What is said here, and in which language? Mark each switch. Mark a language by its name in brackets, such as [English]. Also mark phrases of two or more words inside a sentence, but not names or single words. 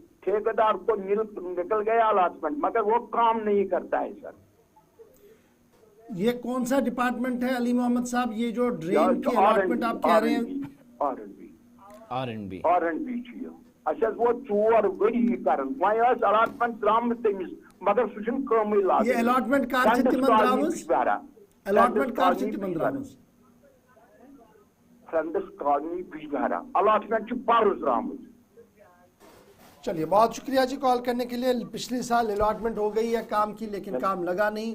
[Hindi] ठेकेदार को निकल गया अलॉटमेंट, मगर वो काम नहीं करता है सर। ये कौन सा डिपार्टमेंट है अली मोहम्मद साहब, ये जो ड्रेन की अलॉटमेंट आप कह रहे हैं? [Kashmiri] R&B अच्छा वो 4 वरी करन वही अलॉटमेंट द्राम तमिस, मगर सु छन कमै लाग। ये अलॉटमेंट कार से तिमन द्रामस, अलॉटमेंट कार से तिमन द्रामस, फ्रेंड्स कॉलोनी बिजबहरा अलॉटमेंट छु पारुस द्रामस। [Hindi] चलिए, बहुत शुक्रिया जी कॉल करने के लिए। पिछले साल अलॉटमेंट हो गई है काम की, लेकिन काम लगा नहीं।